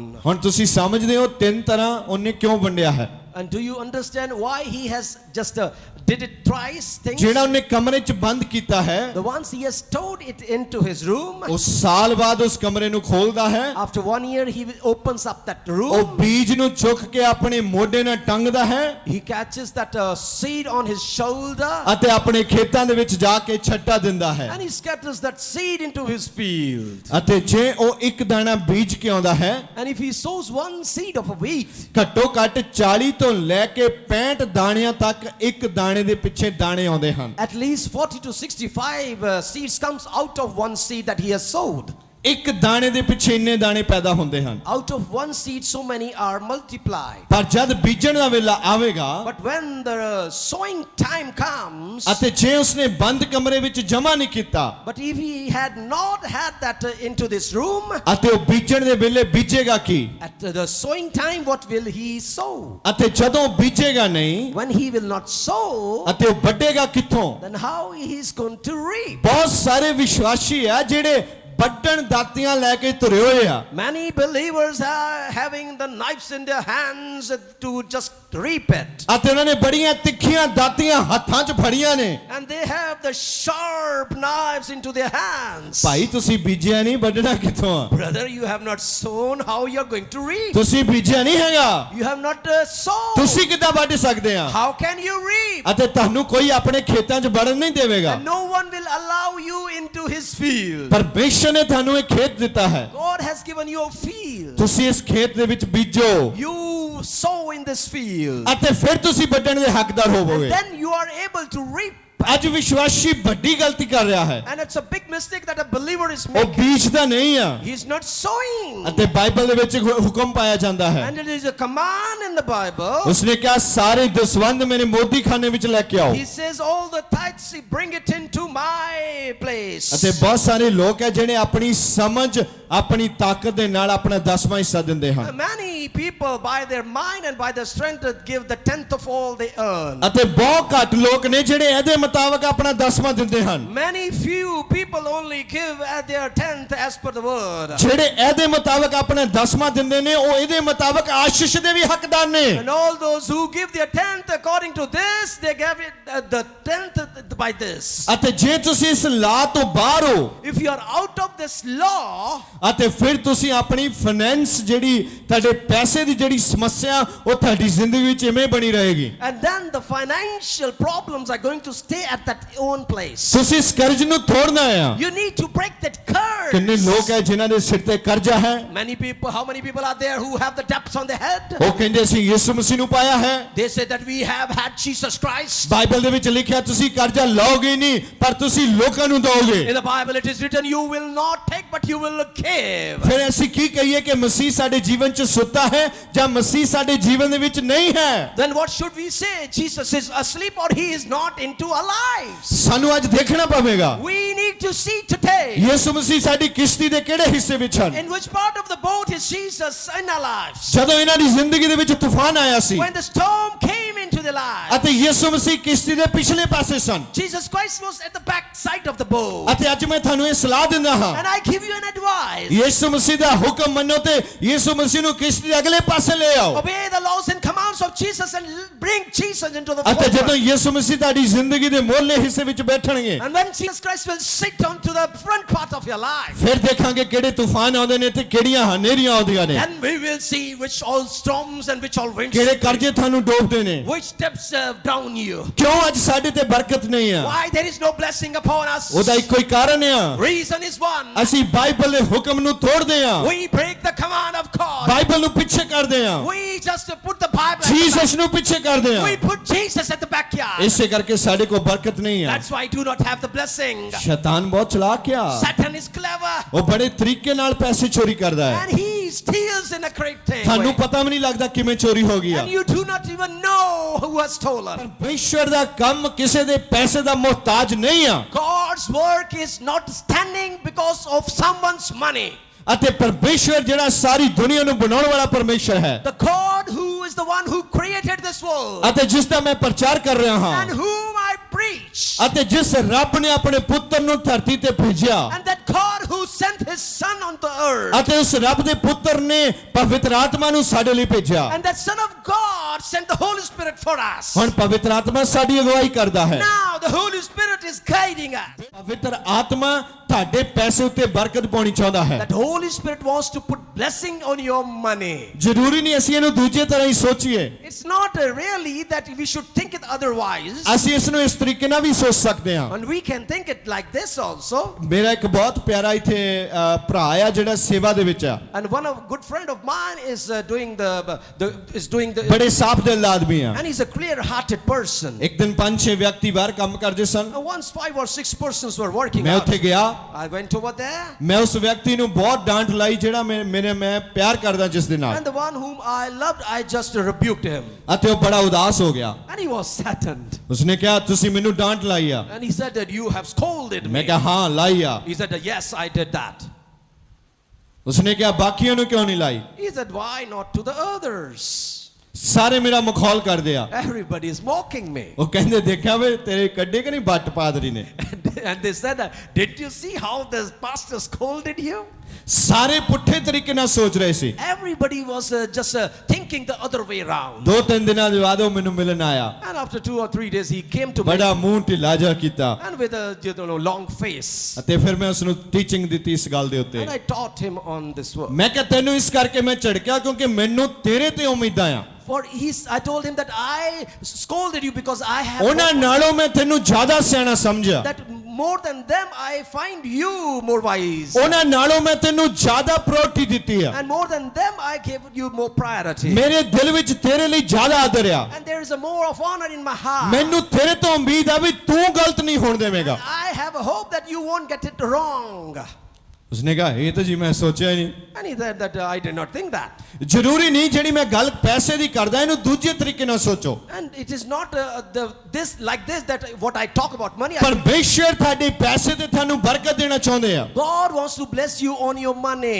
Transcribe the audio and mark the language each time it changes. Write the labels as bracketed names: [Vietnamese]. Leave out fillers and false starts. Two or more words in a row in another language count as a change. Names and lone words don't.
[Punjabi] ਹੁਣ ਤੁਸੀਂ ਸਮਝਦੇ ਹੋ 3 ਤਰ੍ਹਾਂ ਉਹਨੇ ਕਿਉਂ ਵੰਡਿਆ ਹੈ? [English] And do you understand why he has just did it twice? Things? [Punjabi] ਜਿਹੜਾ ਉਹਨੇ ਕਮਰੇ 'ਚ ਬੰਦ ਕੀਤਾ ਹੈ, [English] The ones he has stowed it into his room. [Punjabi] ਉਹ ਸਾਲ ਬਾਅਦ ਉਸ ਕਮਰੇ ਨੂੰ ਖੋਲਦਾ ਹੈ, [English] After 1 year he opens up that [Punjabi] ਉਹ [English] room. [Punjabi] ਬੀਜ ਨੂੰ ਚੁੱਕ ਕੇ ਆਪਣੇ ਮੋਢੇ ਨਾਲ ਟੰਗਦਾ ਹੈ, [English] He catches that seed on his shoulder. [Punjabi] ਅਤੇ ਆਪਣੇ ਖੇਤਾਂ ਦੇ ਵਿੱਚ ਜਾ ਕੇ ਛੱਟਾ ਦਿੰਦਾ ਹੈ। [English] And he scatters that seed into his field. [Punjabi] ਅਤੇ ਜੇ ਉਹ ਇੱਕ ਦਾਣਾ ਬੀਜ ਕੇ ਆਉਂਦਾ ਹੈ, [English] And if he sows one seed of a wheat, [Punjabi] ਘੱਟੋ ਘੱਟ 40 ਤੋਂ ਲੈ ਕੇ 65 ਦਾਣਿਆਂ ਤੱਕ ਇੱਕ ਦਾਣੇ ਦੇ ਪਿੱਛੇ ਦਾਣੇ ਆਉਂਦੇ ਹਨ। [English] at least 40 to 65 seeds comes out of one seed that he has sowed. [Punjabi] ਇੱਕ ਦਾਣੇ ਦੇ ਪਿੱਛੇ ਇੰਨੇ ਦਾਣੇ ਪੈਦਾ ਹੁੰਦੇ ਹਨ। [English] Out of one seed, so many are multiplied. [Punjabi] ਪਰ ਜਦ ਬੀਜਣ ਦਾ ਵੇਲਾ ਆਵੇਗਾ, [English] But when the sowing time comes, [Punjabi] ਅਤੇ ਜੇ ਉਸਨੇ ਬੰਦ ਕਮਰੇ ਵਿੱਚ ਜਮਾ ਨਹੀਂ ਕੀਤਾ, [English] but if he had not had that into this room, [Punjabi] ਅਤੇ ਉਹ ਬੀਜਣ ਦੇ ਵੇਲੇ ਬੀਜੇਗਾ ਕੀ? [English] at the sowing time, what will he sow? [Punjabi] ਅਤੇ ਜਦੋਂ ਬੀਜੇਗਾ ਨਹੀਂ, [English] When he will not sow, [Punjabi] ਅਤੇ ਉਹ ਵੱਢੇਗਾ ਕਿੱਥੋਂ? [English] then how he is going to reap? [Punjabi] ਬਹੁਤ ਸਾਰੇ ਵਿਸ਼ਵਾਸੀ ਆ ਜਿਹੜੇ ਵੱਢਣ ਦਾਤੀਆਂ ਲੈ ਕੇ ਤੁਰੇ ਹੋਏ ਆ [English] Many believers are having the knives in their hands to just reap it. [Punjabi] ਅਤੇ ਉਹਨਾਂ ਨੇ ਬੜੀਆਂ ਤਿੱਖੀਆਂ ਦਾਤੀਆਂ ਹੱਥਾਂ 'ਚ ਫੜੀਆਂ ਨੇ [English] And they have the sharp knives into their hands. [Punjabi] ਭਾਈ ਤੁਸੀਂ ਬੀਜਿਆ ਨਹੀਂ ਵੱਢਣਾ ਕਿੱਥੋਂ ਆ [English] Brother, you have not sown, how you are going to reap? [Punjabi] ਤੁਸੀਂ ਬੀਜਿਆ ਨਹੀਂ ਹੈਗਾ [English] You have not sown. [Punjabi] ਤੁਸੀਂ ਕਿੱਦਾਂ ਵੱਢ ਸਕਦੇ ਆ [English] How can you reap? [Punjabi] ਅਤੇ ਤੁਹਾਨੂੰ ਕੋਈ ਆਪਣੇ ਖੇਤਾਂ 'ਚ ਵੜਨ ਨਹੀਂ ਦੇਵੇਗਾ [English] And no one will allow you into his field. [Punjabi] ਪਰਮੇਸ਼ਰ ਨੇ ਤੁਹਾਨੂੰ ਇਹ ਖੇਤ ਦਿੱਤਾ ਹੈ [English] God has given you a field. [Punjabi] ਤੁਸੀਂ ਇਸ ਖੇਤ ਦੇ ਵਿੱਚ ਬੀਜੋ [English] You sow in this field. [Punjabi] ਅਤੇ ਫਿਰ ਤੁਸੀਂ ਵੱਢਣ ਦੇ ਹੱਕਦਾਰ [English] And [Punjabi] ਹੋਵੋਗੇ [English] then you are able to reap. [Punjabi] ਅੱਜ ਵਿਸ਼ਵਾਸੀ ਵੱਡੀ ਗਲਤੀ ਕਰ ਰਿਹਾ ਹੈ [English] And it's a big mistake that a believer is [Punjabi] ਉਹ [English] making. [Punjabi] ਬੀਜਦਾ ਨਹੀਂ ਆ [English] He is not sowing. [Punjabi] ਅਤੇ ਬਾਈਬਲ ਦੇ ਵਿੱਚ ਹੁਕਮ ਪਾਇਆ ਜਾਂਦਾ ਹੈ [English] And it is a command in the Bible. [Punjabi] ਉਸਨੇ ਕਿਹਾ ਸਾਰੇ ਦਸਵੰਧ ਮੇਰੇ ਮੋਦੀ ਖਾਨੇ ਵਿੱਚ ਲੈ ਕੇ ਆਓ [English] He says all the tithes, bring it into my place. [Punjabi] ਅਤੇ ਬਹੁਤ ਸਾਰੇ ਲੋਕ ਹੈ ਜਿਹੜੇ ਆਪਣੀ ਸਮਝ ਆਪਣੀ ਤਾਕਤ ਦੇ ਨਾਲ ਆਪਣਾ 10ਵਾਂ ਹਿੱਸਾ ਦਿੰਦੇ ਹਨ [English] Many people by their mind and by their strength give the 10th of all they earn. [Punjabi] ਅਤੇ ਬਹੁਤ ਘੱਟ ਲੋਕ ਨੇ ਜਿਹੜੇ ਇਹਦੇ ਮੁਤਾਬਕ ਆਪਣਾ 10ਵਾਂ ਦਿੰਦੇ ਹਨ [English] Many few people only give at their 10th as per the word. [Punjabi] ਜਿਹੜੇ ਇਹਦੇ ਮੁਤਾਬਕ ਆਪਣਾ 10ਵਾਂ ਦਿੰਦੇ ਨੇ ਉਹ ਇਹਦੇ ਮੁਤਾਬਕ ਆਸ਼ੀਸ਼ ਦੇ ਵੀ ਹੱਕਦਾਰ ਨੇ [English] And all those who give their 10th according to this, they give it the 10th by this. [Punjabi] ਅਤੇ ਜੇ ਤੁਸੀਂ ਇਸ ਲਾਅ ਤੋਂ ਬਾਹਰ ਹੋ [English] If you are out of this law, [Punjabi] ਅਤੇ ਫਿਰ ਤੁਸੀਂ ਆਪਣੀ ਫਾਈਨੈਂਸ ਜਿਹੜੀ ਤੁਹਾਡੇ ਪੈਸੇ ਦੀ ਜਿਹੜੀ ਸਮੱਸਿਆ ਉਹ ਤੁਹਾਡੀ ਜ਼ਿੰਦਗੀ ਵਿੱਚ ਇਵੇਂ ਬਣੀ ਰਹੇਗੀ [English] and then the financial problems are going to stay at that own place. [Punjabi] ਤੁਸੀਂ ਇਸ ਕਰਜ਼ ਨੂੰ ਤੋੜਨਾ ਆ [English] You need to break that curse. [Punjabi] ਕਿੰਨੇ ਲੋਕ ਹੈ ਜਿਨ੍ਹਾਂ ਦੇ ਸਿਰ ਤੇ ਕਰਜ਼ਾ ਹੈ [English] Many people, how many people are there who have the debts on their head? [Punjabi] ਉਹ ਕਹਿੰਦੇ ਅਸੀਂ ਯਿਸੂ ਮਸੀਹ ਨੂੰ ਪਾਇਆ ਹੈ [English] They say that we have had Jesus Christ. [Punjabi] ਬਾਈਬਲ ਦੇ ਵਿੱਚ ਲਿਖਿਆ ਤੁਸੀਂ ਕਰਜ਼ਾ ਲਓਗੇ ਨਹੀਂ ਪਰ ਤੁਸੀਂ ਲੋਕਾਂ ਨੂੰ ਦਿਓਗੇ [English] In the Bible it is written, you will not take but you will give. [Punjabi] ਫਿਰ ਅਸੀਂ ਕੀ ਕਹੀਏ ਕਿ ਮਸੀਹ ਸਾਡੇ ਜੀਵਨ 'ਚ ਸੁੱਤਾ ਹੈ ਜਾਂ ਮਸੀਹ ਸਾਡੇ ਜੀਵਨ ਦੇ ਵਿੱਚ ਨਹੀਂ ਹੈ [English] Then what should we say? Jesus is asleep or he is not into our lives? [Punjabi] ਸਾਨੂੰ ਅੱਜ ਦੇਖਣਾ ਪਵੇਗਾ [English] We need to see today. [Punjabi] ਯਿਸੂ ਮਸੀਹ ਸਾਡੀ ਕਿਸ਼ਤੀ ਦੇ ਕਿਹੜੇ ਹਿੱਸੇ ਵਿੱਚ ਹਨ [English] In which part of the boat is Jesus in our lives? [Punjabi] ਜਦੋਂ ਇਹਨਾਂ ਦੀ ਜ਼ਿੰਦਗੀ ਦੇ ਵਿੱਚ ਤੂਫਾਨ ਆਇਆ ਸੀ [English] When the storm came into their lives, [Punjabi] ਅਤੇ ਯਿਸੂ ਮਸੀਹ ਕਿਸ਼ਤੀ ਦੇ ਪਿਛਲੇ ਪਾਸੇ ਸਨ [English] Jesus Christ was at the back side of the boat. [Punjabi] ਅਤੇ ਅੱਜ ਮੈਂ ਤੁਹਾਨੂੰ ਇਹ ਸਲਾਹ ਦਿੰਦਾ ਹਾਂ [English] And I give you an advice. [Punjabi] ਯਿਸੂ ਮਸੀਹ ਦਾ ਹੁਕਮ ਮੰਨੋ ਤੇ ਯਿਸੂ ਮਸੀਹ ਨੂੰ ਕਿਸ਼ਤੀ ਦੇ ਅਗਲੇ ਪਾਸੇ ਲੈ ਆਓ [English] Obey the laws and commands of Jesus and bring Jesus into the [Punjabi] ਅਤੇ ਜਦੋਂ [English] forefront. [Punjabi] ਯਿਸੂ ਮਸੀਹ ਤੁਹਾਡੀ ਜ਼ਿੰਦਗੀ ਦੇ ਮੋਹਲੇ ਹਿੱਸੇ ਵਿੱਚ ਬੈਠਣਗੇ [English] And when Jesus Christ will sit onto the front part of your life, [Punjabi] ਫਿਰ ਦੇਖਾਂਗੇ ਕਿਹੜੇ ਤੂਫਾਨ ਆਉਂਦੇ ਨੇ ਤੇ ਕਿਹੜੀਆਂ ਹਨੇਰੀਆਂ ਆਉਂਦੀਆਂ ਨੇ [English] then we will see which all storms and which all winds, [Punjabi] ਕਿਹੜੇ ਕਰਜ਼ੇ ਤੁਹਾਨੂੰ ਡੋਬਦੇ ਨੇ [English] which depths drown you. [Punjabi] ਕਿਉਂ ਅੱਜ ਸਾਡੇ ਤੇ ਬਰਕਤ ਨਹੀਂ ਆ [English] Why there is no blessing upon us? [Punjabi] ਉਹਦਾ ਇੱਕੋ ਹੀ ਕਾਰਨ ਆ [English] Reason is one. [Punjabi] ਅਸੀਂ ਬਾਈਬਲ ਦੇ ਹੁਕਮ ਨੂੰ ਤੋੜਦੇ ਆ [English] We break the command of God. [Punjabi] ਬਾਈਬਲ ਨੂੰ ਪਿੱਛੇ ਕਰਦੇ ਆ [English] We just put the Bible at the [Punjabi] ਜੀਸਸ ਨੂੰ ਪਿੱਛੇ ਕਰਦੇ [English] back. [Punjabi] ਆ [English] We put Jesus at the backyard. [Punjabi] ਇਸੇ ਕਰਕੇ ਸਾਡੇ ਕੋਲ ਬਰਕਤ ਨਹੀਂ ਆ [English] That's why I do not have the blessing. [Punjabi] ਸ਼ੈਤਾਨ ਬਹੁਤ ਚਲਾਕ ਆ [English] Satan is clever. [Punjabi] ਉਹ ਬੜੇ ਤਰੀਕੇ ਨਾਲ ਪੈਸੇ ਚੋਰੀ ਕਰਦਾ ਹੈ [English] And he steals in a great thing. [Punjabi] ਤੁਹਾਨੂੰ ਪਤਾ ਵੀ ਨਹੀਂ ਲੱਗਦਾ ਕਿਵੇਂ ਚੋਰੀ ਹੋ ਗਈ ਆ [English] And you do not even know who has stolen. [Punjabi] ਪਰਮੇਸ਼ਵਰ ਦਾ ਕੰਮ ਕਿਸੇ ਦੇ ਪੈਸੇ ਦਾ ਮੁਹਤਾਜ ਨਹੀਂ ਆ [English] God's work is not standing because of someone's money. [Punjabi] ਅਤੇ ਪਰਮੇਸ਼ਵਰ ਜਿਹੜਾ ਸਾਰੀ ਦੁਨੀਆ ਨੂੰ ਬਣਾਉਣ ਵਾਲਾ ਪਰਮੇਸ਼ਵਰ ਹੈ [English] The God who is the one who created this world [Punjabi] ਅਤੇ ਜਿਸ ਦਾ ਮੈਂ ਪ੍ਰਚਾਰ ਕਰ ਰਿਹਾ [English] and [Punjabi] ਹਾਂ [English] whom I preach, [Punjabi] ਅਤੇ ਜਿਸ ਰੱਬ ਨੇ ਆਪਣੇ ਪੁੱਤਰ ਨੂੰ ਧਰਤੀ ਤੇ ਭੇਜਿਆ [English] and that God who sent his son on the earth, [Punjabi] ਅਤੇ ਉਸ ਰੱਬ ਦੇ ਪੁੱਤਰ ਨੇ ਪਵਿੱਤਰ ਆਤਮਾ ਨੂੰ ਸਾਡੇ ਲਈ ਭੇਜਿਆ [English] and that son of God sent the Holy Spirit for us. [Punjabi] ਹੁਣ ਪਵਿੱਤਰ ਆਤਮਾ ਸਾਡੀ ਅਗਵਾਈ ਕਰਦਾ ਹੈ [English] Now the Holy Spirit is guiding us. [Punjabi] ਪਵਿੱਤਰ ਆਤਮਾ ਤੁਹਾਡੇ ਪੈਸੇ ਉੱਤੇ ਬਰਕਤ ਪਾਉਣੀ ਚਾਹੁੰਦਾ ਹੈ [English] That Holy Spirit wants to put blessing on your money. [Punjabi] ਜ਼ਰੂਰੀ ਨਹੀਂ ਅਸੀਂ ਇਹਨੂੰ ਦੂਜੇ ਤਰ੍ਹਾਂ ਹੀ ਸੋਚੀਏ [English] It's not really that we should think it otherwise. [Punjabi] ਅਸੀਂ ਇਸ ਨੂੰ ਇਸ ਤਰੀਕੇ ਨਾਲ ਵੀ ਸੋਚ ਸਕਦੇ ਹਾਂ [English] And we can think it like this also. [Punjabi] ਮੇਰਾ ਇੱਕ ਬਹੁਤ ਪਿਆਰਾ ਇੱਥੇ ਭਰਾ ਆ ਜਿਹੜਾ ਸੇਵਾ ਦੇ ਵਿੱਚ ਆ [English] And one of good friend of mine is doing the [Punjabi] ਬੜੇ ਸਾਫ ਦਿਲ ਆਦਮੀ ਆ [English] and he's a clear-hearted person. [Punjabi] ਇੱਕ ਦਿਨ 5-6 ਵਿਅਕਤੀ ਬਾਹਰ ਕੰਮ ਕਰਦੇ ਸਨ [English] And once 5 or 6 persons were working [Punjabi] ਮੈਂ [English] out. [Punjabi] ਉੱਥੇ ਗਿਆ [English] I went over there. [Punjabi] ਮੈਂ ਉਸ ਵਿਅਕਤੀ ਨੂੰ ਬਹੁਤ ਡਾਂਟ ਲਾਈ ਜਿਹੜਾ ਮੈਂ ਪਿਆਰ ਕਰਦਾ ਜਿਸ ਦੇ ਨਾਲ [English] And the one whom I loved, I just rebuked him. [Punjabi] ਅਤੇ ਉਹ ਬੜਾ ਉਦਾਸ ਹੋ ਗਿਆ [English] And he was saddened. [Punjabi] ਉਸਨੇ ਕਿਹਾ ਤੁਸੀਂ ਮੈਨੂੰ ਡਾਂਟ ਲਾਈ ਆ [English] And he said that you have scolded [Punjabi] ਮੈਂ [English] me. [Punjabi] ਕਿਹਾ ਹਾਂ ਲਾਈ ਆ [English] He said that yes, I did that. [Punjabi] ਉਸਨੇ ਕਿਹਾ ਬਾਕੀਆਂ ਨੂੰ ਕਿਉਂ ਨਹੀਂ ਲਾਈ [English] He said, why not to the others? [Punjabi] ਸਾਰੇ ਮੇਰਾ ਮਖੌਲ ਕਰਦੇ ਆ [English] Everybody is mocking me. [Punjabi] ਉਹ ਕਹਿੰਦੇ ਦੇਖਿਆ ਵੇ ਤੇਰੇ ਕੱਢੇ ਕਿ ਨਹੀਂ ਬੱਟ ਪਾਦਰੀ ਨੇ [English] And And they said, did you see how the pastor scolded you? [Punjabi] ਸਾਰੇ ਪੁੱਠੇ ਤਰੀਕੇ ਨਾਲ ਸੋਚ ਰਹੇ ਸੀ। [English] Everybody was just thinking the other way around. [Punjabi] 2-3 ਦਿਨਾਂ ਦੇ ਬਾਅਦ ਉਹ ਮੈਨੂੰ ਮਿਲਣ ਆਇਆ। [English] And after 2 or 3 days he came to me. [Punjabi] ਬੜਾ ਮੂੰਹ ਢਿੱਲਾ ਜਿਹਾ ਕੀਤਾ। [English] And with a long face. [Punjabi] ਅਤੇ ਫਿਰ ਮੈਂ ਉਸ ਨੂੰ ਟੀਚਿੰਗ ਦਿੱਤੀ ਇਸ ਗੱਲ ਦੇ ਉੱਤੇ। [English] And I taught him on this word. [Punjabi] ਮੈਂ ਕਿਹਾ ਤੈਨੂੰ ਇਸ ਕਰਕੇ ਮੈਂ ਝਿੜਕਿਆ ਕਿਉਂਕਿ ਮੈਨੂੰ ਤੇਰੇ ਤੇ ਉਮੀਦਾਂ ਆ। [English] For I told him that I scolded you because I have [Punjabi] ਉਹਨਾਂ ਨਾਲੋਂ ਮੈਂ ਤੈਨੂੰ ਜ਼ਿਆਦਾ ਸਿਆਣਾ ਸਮਝਿਆ। [English] that more than them I find you more wise. [Punjabi] ਉਹਨਾਂ ਨਾਲੋਂ ਮੈਂ ਤੈਨੂੰ ਜ਼ਿਆਦਾ ਪ੍ਰਾਇੋਰਟੀ ਦਿੱਤੀ ਆ। [English] And more than them I gave you more priority. [Punjabi] ਮੇਰੇ ਦਿਲ ਵਿੱਚ ਤੇਰੇ ਲਈ ਜ਼ਿਆਦਾ ਆਦਰ ਆ। [English] And there is a more of honor in my heart. [Punjabi] ਮੈਨੂੰ ਤੇਰੇ ਤੋਂ ਉਮੀਦ ਆ ਵੀ ਤੂੰ ਗਲਤ ਨਹੀਂ ਹੋਣ ਦੇਵੇਂਗਾ। [English] I have a hope that you won't get it wrong. [Punjabi] ਉਸਨੇ ਕਿਹਾ ਇਹ ਤਾਂ ਜੀ ਮੈਂ ਸੋਚਿਆ ਹੀ ਨਹੀਂ। [English] And he said that I did not think that. [Punjabi] ਜ਼ਰੂਰੀ ਨਹੀਂ ਜਿਹੜੀ ਮੈਂ ਗੱਲ ਪੈਸੇ ਦੀ ਕਰਦਾ ਇਹਨੂੰ ਦੂਜੇ ਤਰੀਕੇ ਨਾਲ ਸੋਚੋ। [English] And it is not this that what I talk about money. [Punjabi] ਪਰਮੇਸ਼ਰ ਤੁਹਾਡੇ ਪੈਸੇ ਤੇ ਤੁਹਾਨੂੰ ਬਰਕਤ ਦੇਣਾ ਚਾਹੁੰਦੇ ਆ। [English] God wants to bless you on your money.